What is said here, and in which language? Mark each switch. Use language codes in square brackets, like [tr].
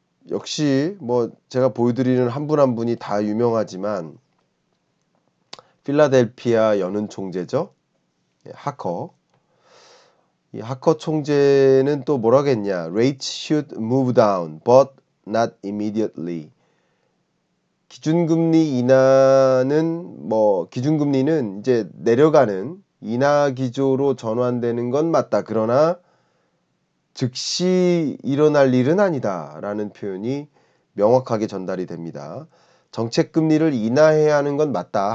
[ko] 역시 뭐 제가 보여드리는 한 분 한 분이 다 유명하지만 필라델피아 연은 총재죠. 하커. 이 하커 총재는 또 뭐라겠냐. [en] Rates should move down, but not immediately. [ko] 기준금리 인하는 기준금리는 이제 내려가는 인하 기조로 전환되는 건 맞다. 그러나 즉시 일어날 일은 아니다. 라는 표현이 명확하게 전달이 됩니다. 정책금리를 인하해야 하는 건 맞다.